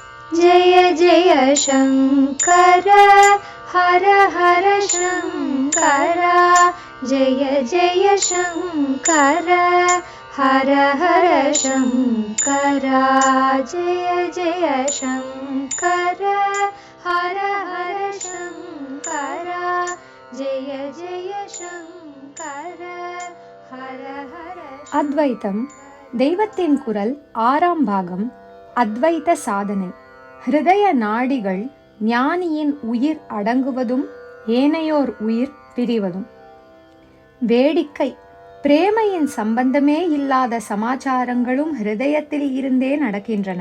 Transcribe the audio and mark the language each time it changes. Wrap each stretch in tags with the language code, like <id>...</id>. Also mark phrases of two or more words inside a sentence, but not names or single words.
<sa>जय जय शङ्कर हर हर शङ्कर जय जय शङ्कर हर हर शङ्कर जय जय शङ्कर हर हर शङ्कर जय जय शङ्कर हर हर.</sa> <ta>அத்வைத்தம் தெய்வத்தின் குரல் 6ஆம் பாகம். அத்வைத சாதனை. ஹிருதய நாடிகள் ஞானியின் உயிர் அடங்குவதும் ஏனையோர் உயிர் பிரிவதும். வேடிக்கை, பிரேமையின் சம்பந்தமே இல்லாத சமாச்சாரங்களும் ஹிருதயத்தில் இருந்தே நடக்கின்றன.</ta>